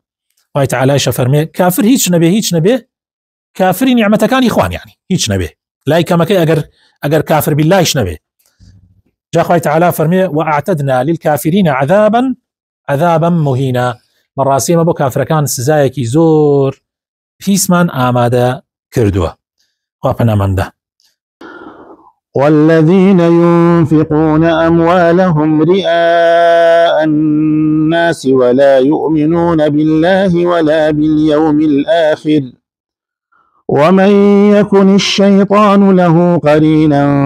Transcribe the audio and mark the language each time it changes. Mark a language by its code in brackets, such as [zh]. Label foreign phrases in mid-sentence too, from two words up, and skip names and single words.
[ckb] خوای تەعالایش فەرمێ کافر هیچ نەبێ کافری نیعمەتەکانی خوان یعنی هیچ نەبێ لای کەمەکەی ئەگەر کافر باللهش نەبێ. جا خوای تەعالا فەرمێ [ar] وأعتدنا للكافرين عذابا مهینا [ckb] بەڕاستی ئەمە بۆ کافرەکان سزایەکی زۆر پیسمان ئامادە کردووە. خوا پەنامەندە. [ar] والذين ينفقون أموالهم رئاء الناس ولا يؤمنون بالله ولا باليوم الآخر ومن يكن الشيطان له قرينا